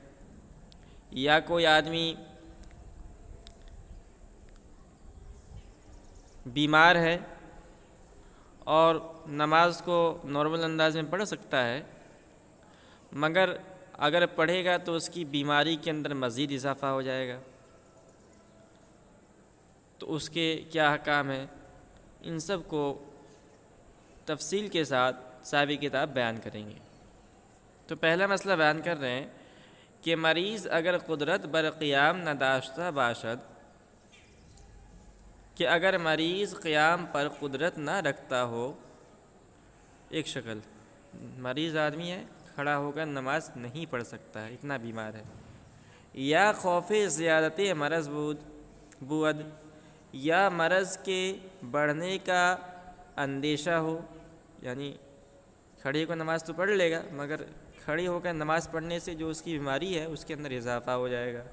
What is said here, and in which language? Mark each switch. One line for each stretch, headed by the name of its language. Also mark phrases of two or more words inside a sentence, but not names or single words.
Urdu: یا کوئی آدمی بیمار ہے اور نماز کو نارمل انداز میں پڑھ سکتا ہے، مگر اگر پڑھے گا تو اس کی بیماری کے اندر مزید اضافہ ہو جائے گا، تو اس کے کیا احکام ہیں، ان سب کو تفصیل کے ساتھ صاحب کتاب بیان کریں گے۔ تو پہلا مسئلہ بیان کر رہے ہیں کہ
Persian: مریض اگر قدرت بر قیام نداشتہ باشد،
Urdu: کہ اگر مریض قیام پر قدرت نہ رکھتا ہو، ایک شکل مریض آدمی ہے، کھڑا ہو کر نماز نہیں پڑھ سکتا ہے، اتنا بیمار ہے،
Persian: یا خوف زیادت مرض بود،
Urdu: یا مرض کے بڑھنے کا اندیشہ ہو، یعنی کھڑے ہو کر نماز تو پڑھ لے گا مگر کھڑے ہو کر نماز پڑھنے سے جو اس کی بیماری ہے اس کے اندر اضافہ ہو جائے گا۔